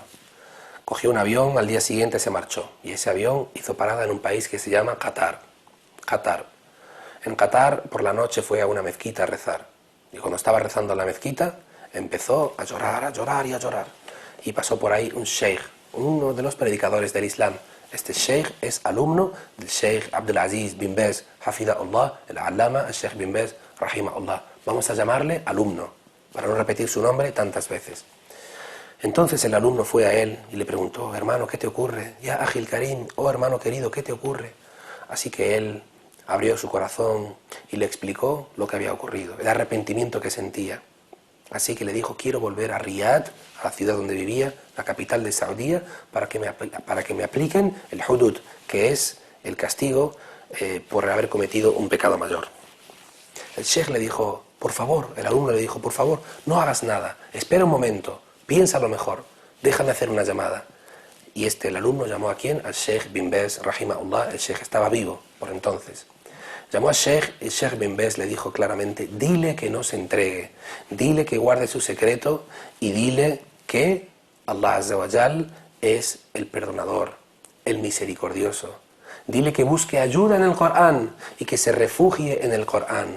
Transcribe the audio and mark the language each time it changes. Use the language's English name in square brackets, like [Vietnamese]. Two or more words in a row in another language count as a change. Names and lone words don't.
[Spanish] Cogió un avión, al día siguiente se marchó y ese avión hizo parada en un país que se llama Qatar. En Qatar por la noche fue a una mezquita a rezar y cuando estaba rezando en la mezquita empezó a llorar y pasó por ahí un sheikh, uno de los predicadores del Islam. Este sheikh es alumno del sheikh Abdulaziz bin Baz, hafidahullah, el allama, el sheikh bin Baz, rahimahullah. Vamos a llamarle alumno, para no repetir su nombre tantas veces. Entonces el alumno fue a él y le preguntó: hermano, ¿qué te ocurre? [Arabic] يا أخي كريم, [Spanish] oh hermano querido, ¿qué te ocurre? Así que él abrió su corazón y le explicó lo que había ocurrido, el arrepentimiento que sentía. Así que le dijo: quiero volver a Riyadh, a la ciudad donde vivía, la capital de Saudí, para que me apliquen el hudud, que es el castigo por haber cometido un pecado mayor. El sheikh le dijo: por favor, el alumno le dijo: por favor, no hagas nada, espera un momento, piénsalo mejor, déjame hacer una llamada. Y el alumno llamó ¿a quién? Al sheikh bin Baz, rahimahullah. El sheikh estaba vivo por entonces. Llamó al sheikh y el sheikh bin Baz le dijo claramente: dile que no se entregue, dile que guarde su secreto y dile que Allah [Arabic] عز وجل [Spanish] es el perdonador, el misericordioso. Dile que busque ayuda en el Corán y que se refugie en el Corán.